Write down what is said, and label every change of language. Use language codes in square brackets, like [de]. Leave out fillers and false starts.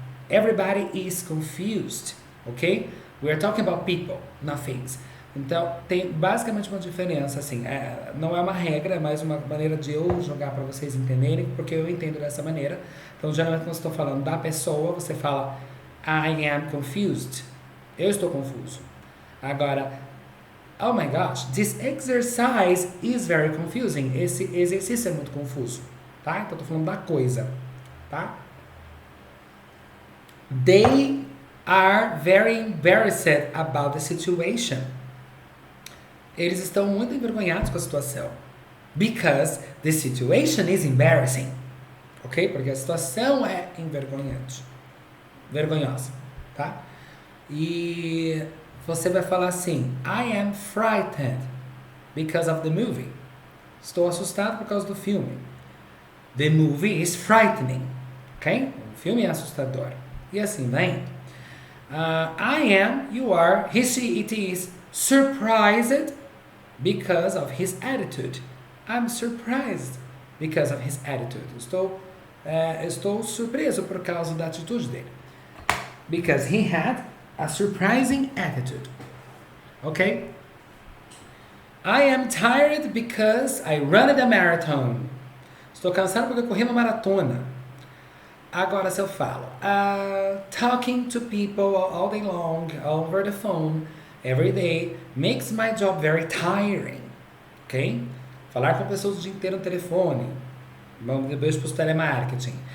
[en] Everybody is confused, ok? We are talking about people, not things. [pt] Então, tem basicamente uma diferença, assim, não é uma regra, é mais uma maneira de eu jogar para vocês entenderem, porque eu entendo dessa maneira. Então, geralmente, quando eu estou falando da pessoa, você fala [en] I am confused. [pt] Eu estou confuso. [en] Agora, oh my gosh, this exercise is very confusing. [pt] Esse exercício é muito confuso, tá? Então, eu tô falando da coisa, tá? [en] They are very embarrassed about the situation. [pt] Eles estão muito envergonhados com a situação. [en] Because the situation is embarrassing. Ok? [pt] Porque a situação é envergonhante. Vergonhosa, tá? E você vai falar assim, [en] I am frightened because of the movie. [pt] Estou assustado por causa do filme. [en] The movie is frightening. Ok? [pt] O filme é assustador. E assim vai. [en] I am, you are, he, she, it is surprised because of his attitude. I'm surprised because of his attitude. [pt] Estou surpreso por causa da atitude dele. [en] Because he had a surprising attitude. Okay? I am tired because I ran a marathon. [pt] Estou cansado porque eu corri uma maratona. Agora, se eu falo, [en] talking to people all day long, over the phone, every day, makes my job very tiring. Ok? [pt] Falar com pessoas o dia inteiro no telefone. Vamos beijo para os telemarketing.